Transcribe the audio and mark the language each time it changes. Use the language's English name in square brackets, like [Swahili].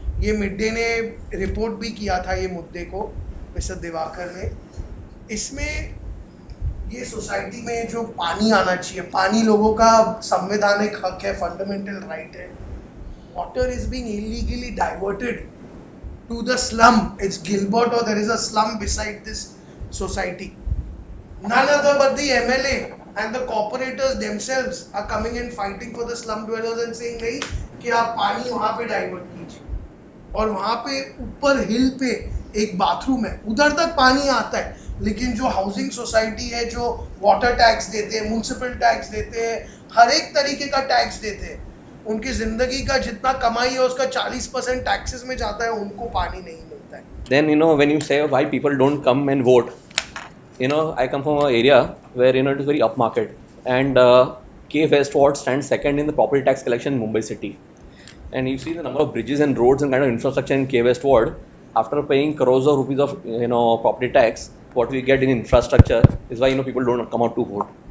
[Hindi] ये mid day ने report भी किया था ये मुद्दे को, मिस्टर दिवाकर ने. इसमें ये सोसाइटी में जो पानी आना चाहिए, पानी लोगों का संवैधानिक हक है, फंडामेंटल राइट है. Water is being illegally diverted [English] to the slum. It's Gilbert, or there is a slum beside this society. None other but the MLA and the corporators themselves are coming and fighting for the slum dwellers and saying [Hindi] नहीं कि आप पानी वहाँ पे divert कीजिए. और वहाँ पे ऊपर हिल पे एक बाथरूम है, उधर तक पानी आता है, लेकिन जो हाउसिंग सोसाइटी है, जो वाटर टैक्स देते हैं, म्यूनसिपल टैक्स देते हैं, हर एक तरीके का टैक्स देते हैं, उनकी ज़िंदगी का जितना कमाई है उसका 40% टैक्सेस में जाता है, उनको पानी नहीं मिलता है. [English] Then when you say why people don't come and vote, I come from an area where it is very upmarket, and K West Ward stands second in the property tax collection in Mumbai city. And you see the number of bridges and roads and kind of infrastructure in K West Ward. After paying crores of rupees of property tax, what we get in infrastructure is why people don't come out to vote.